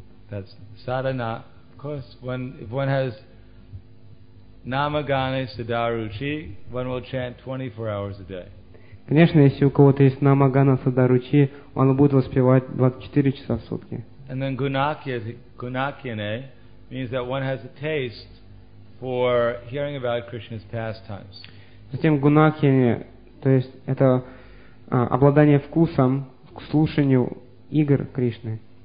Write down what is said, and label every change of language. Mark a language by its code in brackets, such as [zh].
[en] That's sadhana. Of course, if one has Намагане садаручи, one will chant 24 hours a day. [ru] Конечно, если у кого-то есть намагана садаручи, он будет воспевать 24 часа в сутки. [en] And then gunakyane means that one has a taste for hearing about Krishna's pastimes. [ru] Затем гунакьяне, то есть это обладание вкусом к слушанию игр Кришны.